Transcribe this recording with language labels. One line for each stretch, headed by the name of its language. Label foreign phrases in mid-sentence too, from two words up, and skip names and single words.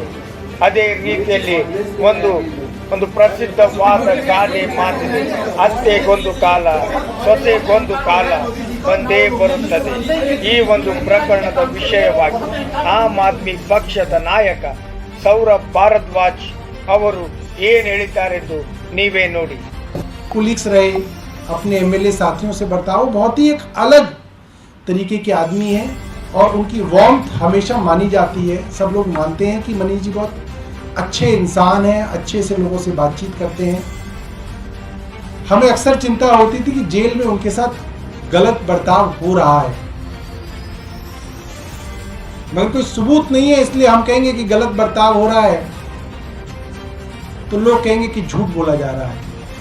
Kannada: ಅದೇ ರೀತಿಯಲ್ಲಿ ಒಂದು ಪ್ರಸಿದ್ಧವಾದ ಗಾದೆ ಮಾತಿದೆ, ಅತ್ತೆಗೊಂದು ಕಾಲ ಸೊಸೆಗೊಂದು ಕಾಲ ಬಂದೇ ಬರುತ್ತದೆ. ಈ ಒಂದು ಪ್ರಕರಣದ ವಿಷಯವಾಗಿ ಆಮ್ ಆದ್ಮಿ ಪಕ್ಷದ ನಾಯಕ ಸೌರಭ್ ಭಾರದ್ವಾಜ್ ಅವರು ಏನು ಹೇಳಿದ್ದಾರೆಂದು ನೀವೇ ನೋಡಿ.
Hindi: कुलीग्स रहे, अपने एमएलए साथियों से बर्ताव बहुत ही एक अलग तरीके के आदमी हैं और उनकी वार्मथ हमेशा मानी जाती है. सब लोग मानते हैं कि मनीष जी बहुत अच्छे इंसान हैं, अच्छे से लोगों से बातचीत करते हैं. हमें अक्सर चिंता होती थी कि जेल में उनके साथ गलत बर्ताव हो रहा है, मगर कोई सबूत नहीं है, इसलिए हम कहेंगे कि गलत बर्ताव हो रहा है तो लोग कहेंगे कि झूठ बोला जा रहा है.